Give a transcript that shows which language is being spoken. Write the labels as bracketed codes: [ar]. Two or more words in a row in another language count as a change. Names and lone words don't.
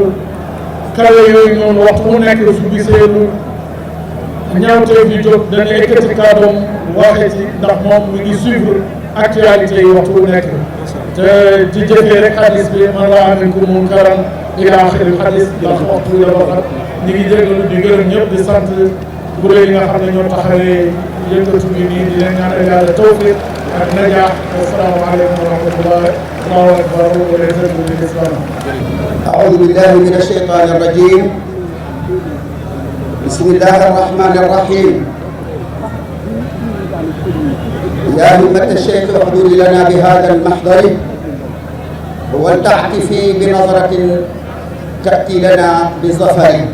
[wo] kawe yooyu noonu waxtu mu nekk su gisee lu ñaawteef yu jóg dana ekkati kàddoom waxee ci ndax moom mi ngi [fr] suivre actualité [wo] yi waxtu bu nekk te ci jëfee rek xadis bi [ar] من رأى منكم منكرا إلى آخر الحديث [wo] ndax waxtu bi dafa xat ñu ngi jégalu di gërëm ñëpp di sant kuréel yi nga xam ne ñoo taxawee yëngatu bi nii di leen ñaanal yàlla tawfiq ak najaax [ar] السلام عليكم ورحمة الله الله أكبر والعزة للإسلام أعوذ بالله من الشيطان الرجيم بسم الله الرحمن الرحيم يا همة الشيخ احضر لنا بهذا المحضر ولتعطفي بنظرة تأتي لنا بظفر